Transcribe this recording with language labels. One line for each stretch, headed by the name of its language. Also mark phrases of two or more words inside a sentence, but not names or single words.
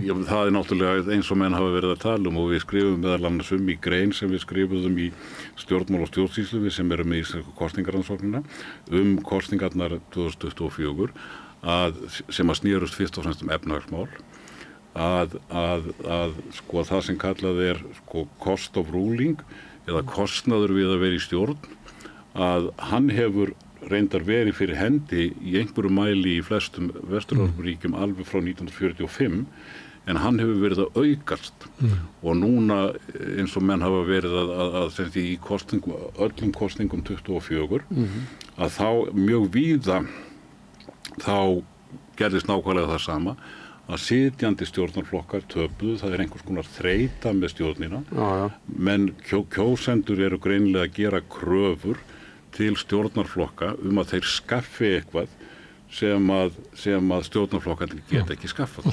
Icelandic: Já, það náttúrulega eins og menn hafa verið að tala og við skrifum meðal annars í grein sem við skrifuðum í stjórnmál og stjórnsýslu sem erum með íslensku kosningarannsóknina kosningarnar 2024 sem að snýrust fyrst og fremst efnahagsmál að það sem kallað
English: cost of ruling
Icelandic: eða kostnaður við að vera í stjórn, að hann hefur reyndar verið fyrir hendi í einhverju mæli í flestum Vestur-Evrópuríkjum alveg frá 1945, en hann hefur verið að aukast og núna eins og menn hafa verið að í öllum kosningum 24 að þá mjög víða þá gerðist nákvæmlega það sama að sitjandi stjórnarflokkar töpuðu, það einhvers konar þreyta með stjórnina, menn kjósendur eru greinilega að gera kröfur til stjórnarflokka að þeir skaffi eitthvað sem að stjórnarflokkarnir geta ekki skaffað.